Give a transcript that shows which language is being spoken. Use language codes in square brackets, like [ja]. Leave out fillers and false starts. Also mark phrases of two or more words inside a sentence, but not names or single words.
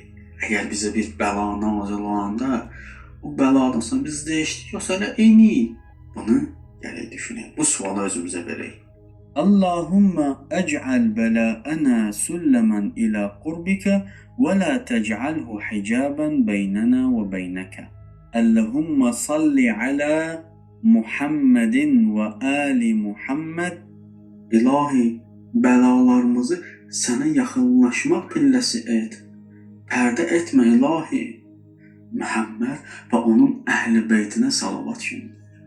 [az] Əgər bizə bir bəla nazil olanda, o bəladan sonra biz dəyişdik, yoxsa elə eyni? Bunu gələk düşünək. Bu sualı özümüzə verək. [ar] اللهم اجعل بلاءنا سلما إلى قربك ولا تجعله حجابا بيننا وبينك. اللهم صل على محمد وآل محمد. [az] İlahi, bəlalarımızı sənə yaxınlaşmaq pilləsi et. Pərdə etmə ilahi. Muhammed və onun əhl-i beytinə salavat kimi.